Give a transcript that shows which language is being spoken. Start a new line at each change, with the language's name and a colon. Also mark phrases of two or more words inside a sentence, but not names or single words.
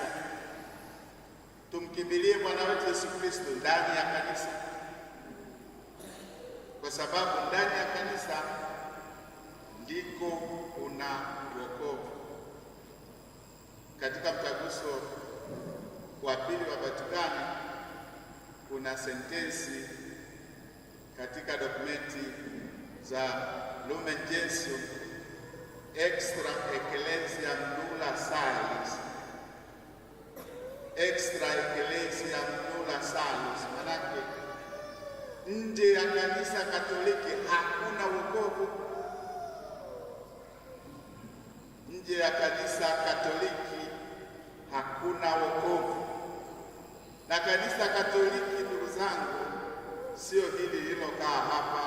Swahili: Tumkimbilie Bwana wetu Yesu Kristo ndani ya kanisa, kwa sababu ndani ya kanisa ndiko kuna wokovu. Katika mtaguso wa pili wa Vatikani kuna sentensi katika dokumenti za Lumen Gentium,
Latin: extra ecclesiam nulla salus. Extra ecclesiam nulla salus,
Swahili: manake nje ya kanisa Katoliki hakuna wokovu. Nje ya kanisa Katoliki hakuna wokovu. Na kanisa Katoliki, ndugu zangu, sio hili lilokaa hapa.